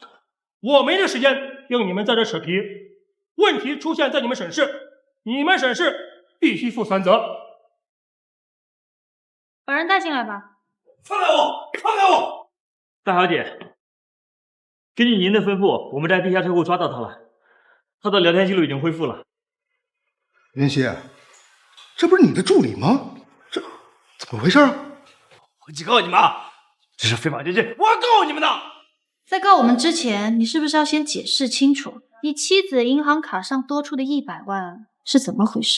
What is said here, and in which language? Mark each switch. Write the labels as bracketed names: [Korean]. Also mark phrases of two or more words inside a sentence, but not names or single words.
[Chinese] 我沒這時間聽你們在這扯皮，問題出現在你們沈氏，你們沈氏必須負全責。把人帶進來吧。放開我！放開我！大小姐，根據您的吩咐，我們在地下車庫抓到他了，他的聊天記錄已經恢復了。雲溪，這不是你的助理嗎？這怎麼回事啊？我警告你們啊，這是非法接近，我要告你們的！在告我們之前，你是不是要先解釋清楚，你妻子銀行卡上多出的100萬是怎麼回事？